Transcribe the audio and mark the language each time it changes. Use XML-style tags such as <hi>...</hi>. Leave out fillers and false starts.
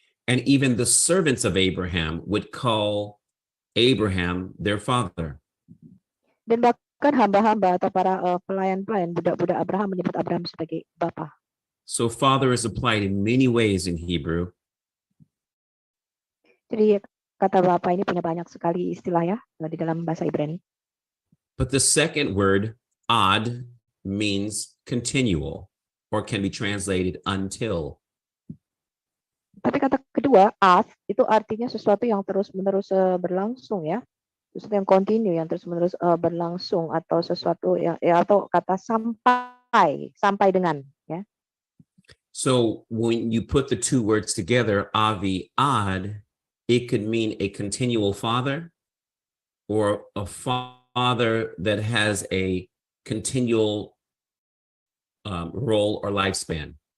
<en>And even the servants of Abraham would call Abraham their father.</en> <id>Dan bahkan hamba-hamba atau para pelayan-pelayan budak-budak Abraham menyebut Abraham sebagai Bapa.</id> <en>So father is applied in many ways in Hebrew.</en> <id>Jadi kata Bapa ini punya banyak sekali istilah ya di dalam bahasa Ibrani.</id> <en>But the second word, ad, means continual or can be translated until.</en> <id>Tapi kata kedua, ad, itu artinya sesuatu yang terus-menerus berlangsung ya. Sesuatu yang continue, yang terus-menerus berlangsung, atau sesuatu yang atau kata sampai dengan ya.</id> <en>So when you put the two words together, avi, ad, it could mean a continual father or a father that has a continual role or lifespan.</en>